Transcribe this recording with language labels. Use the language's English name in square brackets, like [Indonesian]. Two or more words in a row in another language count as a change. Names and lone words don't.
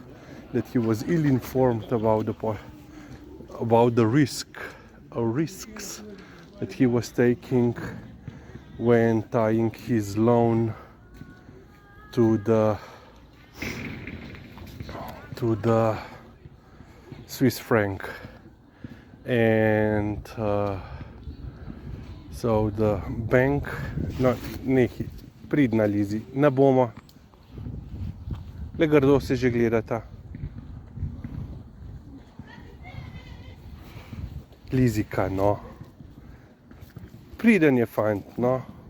[English] risks that he was taking when tying his loan to the Swiss franc. And so the bank, [Slovenian] pridna Lizi, ne bomo, le grdo se že gledata. Lizika, no. Priden je fajn, no.